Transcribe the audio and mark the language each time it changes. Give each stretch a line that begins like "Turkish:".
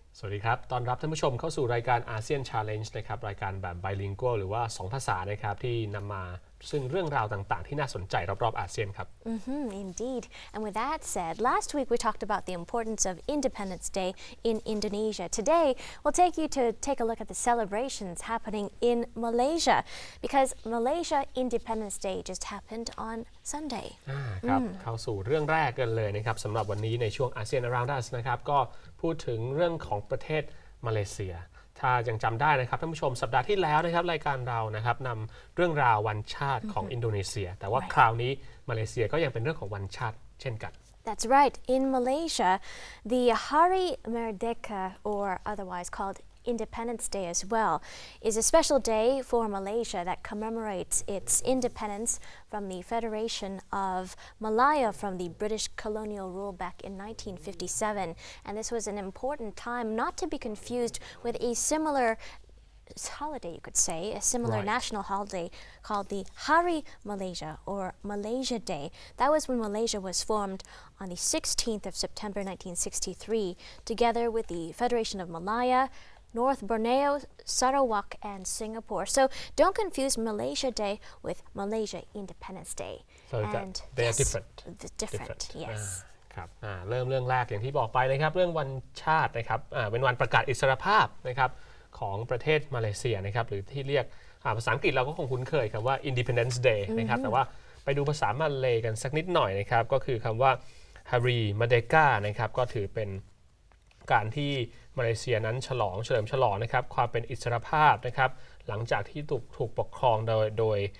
Thai: สวัสดีครับต้อนรับท่านผู้ชมเข้าสู่รายการ Asean Challenge นะครับรายการแบบ bilingual หรือว่า2ภาษานะครับที่นำมาซึ่งเรื่องราวต่างๆที่น่าสนใจรอบๆอาเซียนครับ
English: Indeed. And with that said, last week we talked about the importance of Independence Day in Indonesia. Today, we'll take you to take a look at the celebrations happening in Malaysia because Malaysia Independence Day just happened on Sunday.
Thai: ครับเข้าสู่เรื่องแรกกันเลยนะครับสำหรับวันนี้ในช่วง ASEAN Around Us นะครับก็พูดถึงเรื่องของประเทศมาเลเซียถ้ายังจำได้นะครับท่านผู้ชมสัปดาห์ที่แล้วนะครับรายการเรานะครับนำเรื่องราววันชาติของอินโดนีเซียแต่ว่าคราวนี้มาเลเซียก็ยังเป็นเรื่องของวันชาติเช่นกัน
English: That's right. In Malaysia, the Hari Merdeka, or otherwise called Independence Day as well, is a special day for Malaysia that commemorates its independence from the Federation of Malaya from the British colonial rule back in 1957. And this was an important time not to be confused with a similar holiday, you could say, a similar national holiday called the Hari Malaysia or Malaysia Day. That was when Malaysia was formed on the 16th of September 1963, together with the Federation of Malaya, North Borneo, Sarawak, and Singapore. So don't confuse Malaysia Day with Malaysia Independence Day. So and they are different. Different, yes.
Thai: ครับเริ่มเรื่องแรกอย่างที่บอกไปนะครับเรื่องวันชาตินะครับเป็นวันประกาศอิสรภาพนะครับของประเทศมาเลเซียนะครับหรือที่เรียกภาษาอังกฤษเราก็คงคุ้นเคยคำว่า Independence Day นะครับแต่ว่าไปดูภาษามาเลย์กันสักนิดหน่อยนะครับก็คือคำว่า Hari Merdeka นะครับก็ถือเป็นการที่มาเลเซียนั้นเฉลิมฉลองนะครับความเป็นอิสรภาพนะครับหลังจากที่ถูกปกครองโดย